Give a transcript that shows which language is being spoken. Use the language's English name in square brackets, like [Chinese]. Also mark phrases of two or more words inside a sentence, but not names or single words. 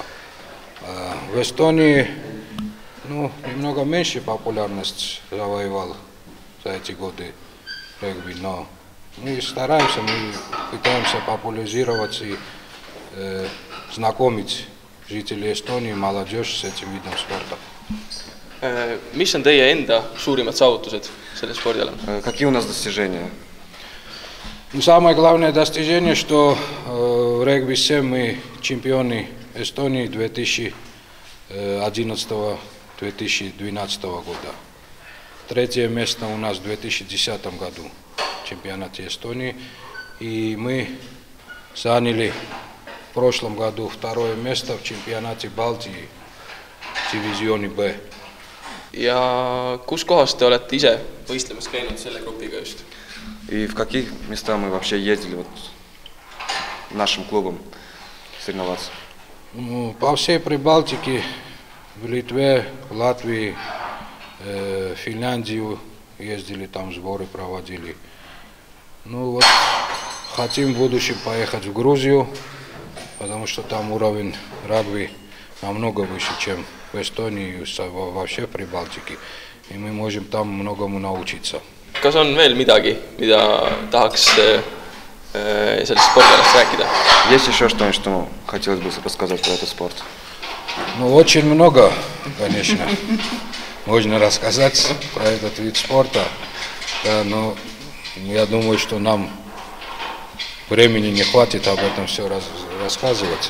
[Russian] В Эстонии немного меньше популярность завоевал за эти годы регби, но мы стараемся, мы пытаемся популяризировать и знакомить жителей Эстонии, молодежь с этим видом спорта. [Estonian] Mis on teie enda suurimad saavutused selle spordialal? [Russian] Какие у нас достижения? Самое главное достижение, что в регби-7 мы чемпионы Эстонии 2011-2012 года. Третье место у нас в 2010 году в чемпионате Эстонии. И мы заняли в прошлом году второе место в чемпионате Балтии в дивизионе Б. [Estonian] Ja kus kohas te olete ise võistlemas käinud selle grupiga just? [Russian] И в каких местах мы вообще ездили вот нашим клубом соревноваться? По всей Прибалтике, в Литве, в Латвии, в Финляндию ездили, там сборы проводили. Ну вот, хотим в будущем поехать в Грузию, потому что там уровень рагби намного выше, чем в Эстонии и вообще в Прибалтике. И мы можем там многому научиться. [Estonian] Kas on veel midagi, mida tahaks sellest spordialast rääkida? [Russian] Есть еще что-нибудь, что хотелось бы рассказать про этот спорт? Ну, очень много, конечно, можно рассказать про этот вид спорта, да, но я думаю, что нам времени не хватит об этом все рассказывать.